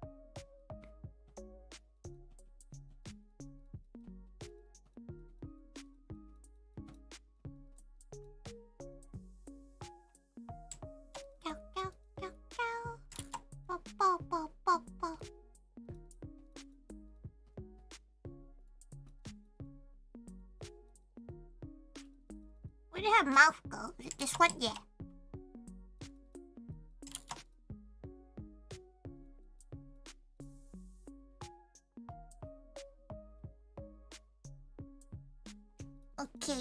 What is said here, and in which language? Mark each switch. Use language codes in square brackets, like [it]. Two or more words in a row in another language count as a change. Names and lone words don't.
[en] Go, go, go, go. Bo, bo, bo, bo, bo. Where did her mouth go? Is it this one? Yeah. Okay.